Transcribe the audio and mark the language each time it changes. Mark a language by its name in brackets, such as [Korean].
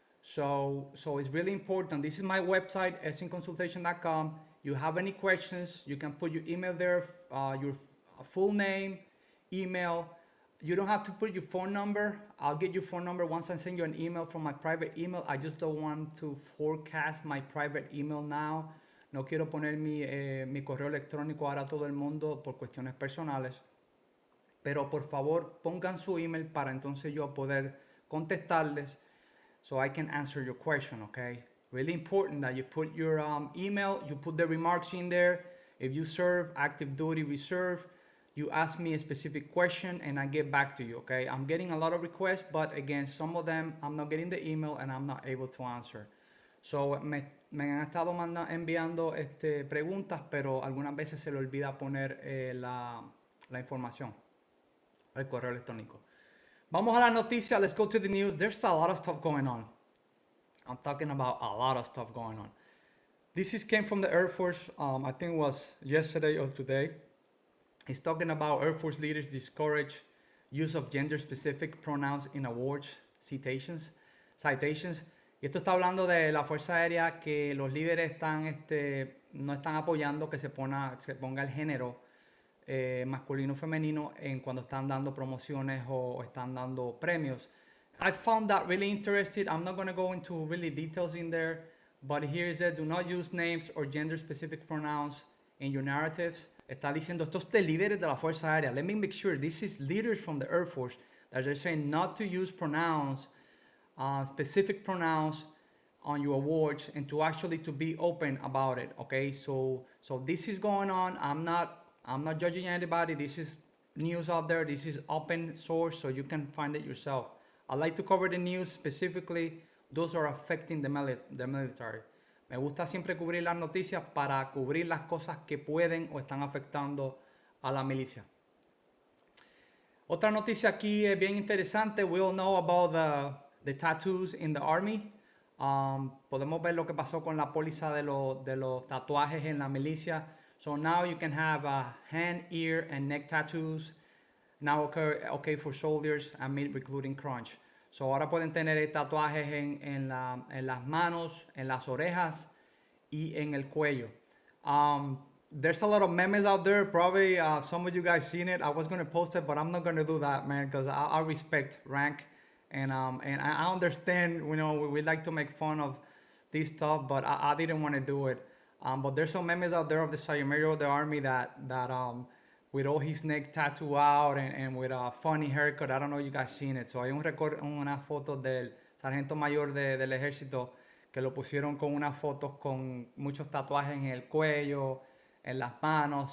[English] So it's really important. This is my website, SNConsultation.com. You have any questions, you can put your email there, your full name, email. You don't have to put your phone number. I'll get your phone number once I send you an email from my private email. I just don't want to forecast my private email now. [Spanish] No quiero poner mi correo electrónico ahora a todo el mundo por cuestiones personales. Pero por favor, pongan su email para entonces yo poder contestarles [English] so I can answer your question, okay? Really important that you put your email, you put the remarks in there. If you serve active duty reserve, you ask me a specific question and I get back to you, okay? I'm getting a lot of requests, but again, some of them I'm not getting the email and I'm not able to answer. [Spanish] So me han estado enviando preguntas, pero algunas veces se le olvida poner la información, el correo electrónico. Vamos a la noticia. [English] Let's go to the news. There's a lot of stuff going on. I'm talking about a lot of stuff going on. This came from the Air Force. I think it was yesterday or today. It's talking about Air Force leaders discourage use of gender-specific pronouns in awards citations. [Spanish] Y esto está hablando de la Fuerza Aérea, que los líderes no están apoyando que se ponga el género masculino o femenino cuando están dando promociones o están dando premios. [English] I found that really interesting. I'm not going to go into really details in there, but here is it. Do not use names or gender-specific pronouns in your narratives. [Spanish] Está diciendo, estos de líderes de la Fuerza Aérea. [English] Let me make sure, this is leaders from the Air Force. that they're saying not to use pronouns, specific pronouns on your awards, and to actually to be open about it. Okay, so this is going on. I'm not judging anybody. This is news out there. This is open source, so you can find it yourself. I like to cover the news specifically those are affecting the military. [Spanish] Me gusta siempre cubrir las noticias para cubrir las cosas que pueden o están afectando a la milicia. Otra noticia aquí es bien interesante. [English] We all know about the tattoos in the army. [Spanish] Podemos ver lo que pasó con la póliza de los tatuajes en la milicia. [English] So now you can have hand, ear, and neck tattoos. Now okay for soldiers amid recruiting crunch. [Spanish] So ahora pueden tener tatuajes en las manos, en las orejas y en el cuello. [English] There's a lot of memes out there. Probably some of you guys seen it. I was gonna post it, but I'm not gonna do that, man, because I respect rank, and I understand. You know, we like to make fun of this stuff, but I didn't want to do it. But there's some memes out there of the Sergeant Major of the Army that with all his neck tattoo out and with a funny haircut. I don't know if you guys seen it. [Spanish] So hay una foto del sargento mayor del ejército que lo pusieron con unas fotos con muchos tatuajes en el cuello, en las manos.